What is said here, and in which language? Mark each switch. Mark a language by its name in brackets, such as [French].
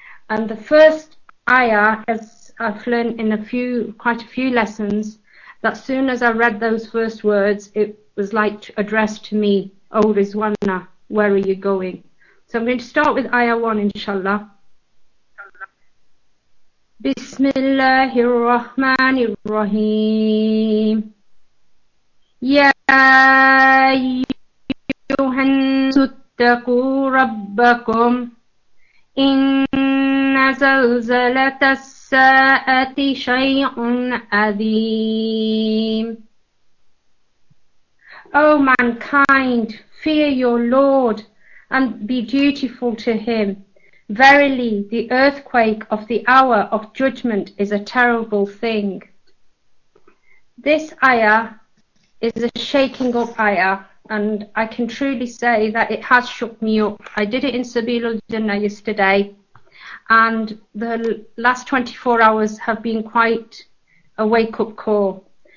[English] And the first ayah, as I've learned in quite a few lessons, that soon as I read those first words, it was like addressed to me, O Rizwana, where are you going? So I'm going to start with ayah 1, inshallah. [Arabic] بسم الله الرحمن الرحيم يا أيها الناس اتقوا ربكم إن زلزلة الساعة شيء عظيم [English] O mankind, fear your Lord and be dutiful to him. Verily, the earthquake of the hour of judgment is a terrible thing. This ayah is a shaking up ayah, and I can truly say that it has shook me up. I did it in Sabil al-Jannah yesterday, and the last 24 hours have been quite a wake-up call.